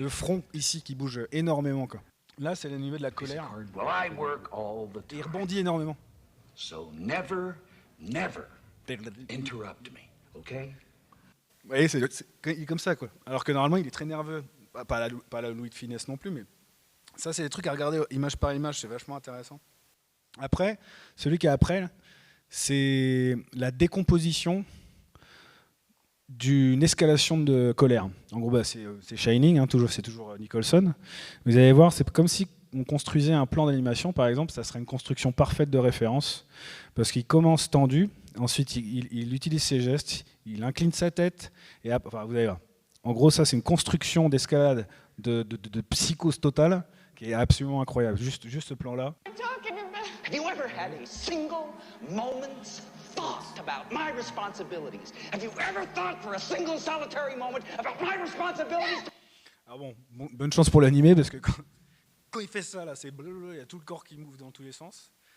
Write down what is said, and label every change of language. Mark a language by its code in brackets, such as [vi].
[fr] Le front ici qui bouge énormément quoi. Là c'est le niveau de la colère. [en] Well, I work all the [fr] Et il [en] time. [fr] rebondit énormément. [en] So never, never interrupt me, okay? [fr] Vous voyez, il est comme ça quoi. Alors que normalement il est très nerveux. Pas la Louis de Finesse non plus, mais ça c'est des trucs à regarder image par image, c'est vachement intéressant. Après, celui qui est après, là, c'est la décomposition d'une escalation de colère. En gros, c'est Shining, hein, c'est toujours Nicholson. Vous allez voir, c'est comme si on construisait un plan d'animation, par exemple, ça serait une construction parfaite de référence, parce qu'il commence tendu, ensuite il utilise ses gestes, il incline sa tête, et enfin, vous allez voir. En gros, ça c'est une construction d'escalade de psychose totale qui est absolument incroyable. Juste ce plan-là. [en] Have you ever had a single moment's thought about my responsibilities? Have you ever thought for a single solitary moment about my responsibilities? [fr] Alors bon, bonne chance pour l'animé parce que quand il fait ça, là, c'est blablabla, il y a tout le corps qui move dans tous les sens.